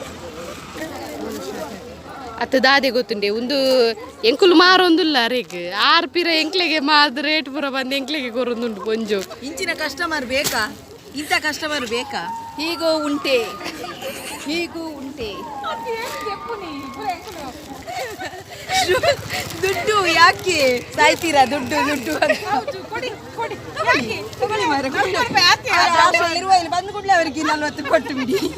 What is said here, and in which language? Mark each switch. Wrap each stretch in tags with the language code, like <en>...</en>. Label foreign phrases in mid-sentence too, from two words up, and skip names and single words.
<tcy>ಅತ್ತ ದಾದೆ ಗೊತ್ತುಂಡೆ ಒಂದು ಎಂಕುಲು ಮಾರೊಂದುಲ್ಲ ರೇಗ್ 6 ಪಿರ ಎಂಕ್ಲೆಗೆ ಮಾದ ರೇಟ್ ಪುರ ಬಂದು ಎಂಕ್ಲೆಗೆ ಕೊರೊಂದುಂಡು ಪೊಂಜು.</tcy> <kn>ಇಂಚಿನ ಕಸ್ಟಮರ್ ಬೇಕಾ? ಇಂಥ ಕಸ್ಟಮರ್ ಬೇಕಾ? ಹೀಗೂ ಉಂಟೆ. ದುಡ್ಡು ಯಾಕೆ ಸಾಯ್ತೀರಾ? ದುಡ್ಡು ಇರುವ ಇಲ್ಲಿ ಬಂದು ಕೂಡಲೇ ಅವರಿಗೆ 40 ಕೊಟ್ಟು ಬಿಡಿ.</kn>